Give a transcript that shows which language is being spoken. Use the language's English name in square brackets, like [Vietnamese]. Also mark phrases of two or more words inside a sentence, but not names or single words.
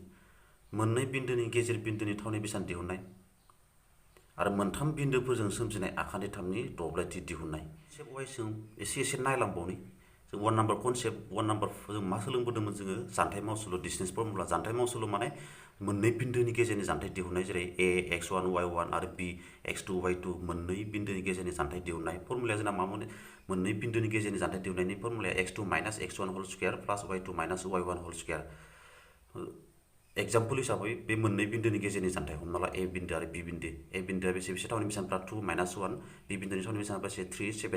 [Bodo] मोननै बिन्दोनि गेजेर बिन्दोनि थावनिबिसान दिहुननाय आरो मोनथाम बिन्दोफोरजों सोमजिनाय आखान्थि थामनि दब्लायथि दिहुननाय। जों एसे नायलांबावनि। जों 1 [English] number concept, [Bodo] 1 नाम्बार जों मा सोलोंबोदोंमोन जोङो? जानथाय मावसुलु, [English] distance formula. [Bodo] जानथाय मावसुलु माने मोननै बिन्दोनि गेजेरनि जानथाय दिहुननाय, जेरै a x1 y1 आरो b x2 y2, मोननै बिन्दोनि गेजेरनि जानथाय दिहुननाय। फर्मुलाया जोंना मामोन? मोननै बिन्दोनि गेजेरनि जानथाय दिहुननायनि फर्मुलाया x2 माइनास x1 [English] whole square plus [Bodo] y2 माइनास y1 [English] whole square. [Bodo] एग्जाम्पल हिसाबै बे मोननै बिन्दोनि गेजेरनि जानथाय, हमना ला a बिन्दो आरो b बिन्दो। a बिन्दोआ बेसे थावनिबिसानफ्रा 2 माइनास 1, b बिन्दोनि थावनिबिसानफ्रा बेसे 3 7।